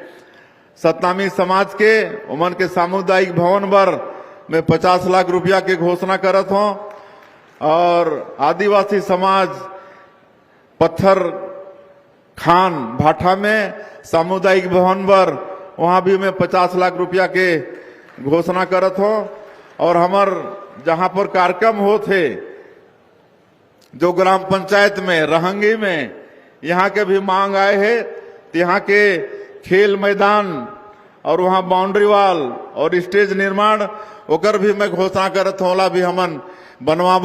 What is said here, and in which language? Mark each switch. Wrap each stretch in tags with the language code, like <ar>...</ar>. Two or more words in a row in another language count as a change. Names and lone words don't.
<hne>सतनामी समाज के उमन के सामुदायिक भवन बर में 50 लाख रुपया के घोषणा करत हूँ। और आदिवासी समाज पत्थर खान भाठा में सामुदायिक भवन बर वहां भी मैं 50 लाख रुपया के घोषणा करत हूँ। और हमार जहां पर कार्यक्रम होते जो ग्राम पंचायत में रहंगी में, यहाँ के भी मांग आए है। तो यहाँ के खेल मैदान और वहाँ</hne> <en>boundary wall</en> <hne>और स्टेज निर्माण ओकर भी मैं घोषणा करत हूँ, ओला भी हमन बनवाबो।</hne>